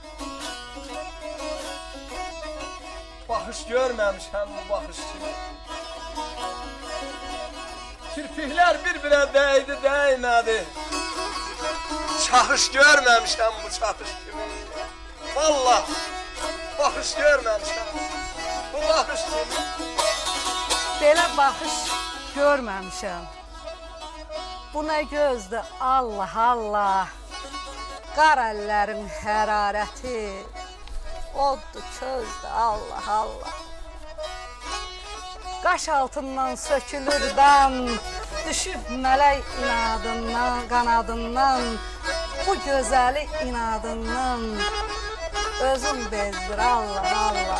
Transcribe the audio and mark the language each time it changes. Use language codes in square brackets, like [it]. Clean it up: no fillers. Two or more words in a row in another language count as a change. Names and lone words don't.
[az] Bakış görmemişem bu bakış kimi. [tr] Kirpikler birbirine değdi değmedi. [az] Çakış görmemişem bu çakış kimi. Vallahi bakış görmemişem bu bakış kimi. Belə baxış görməmişəm. Bu nə gözdür, Allah Allah. Qar əllərin hərarəti, oddur, közdür, Allah Allah. Qaş altından sökülür dam, düşüb mələk inadından, qanadından, bu gözəli inadından özüm bezdir, Allah Allah.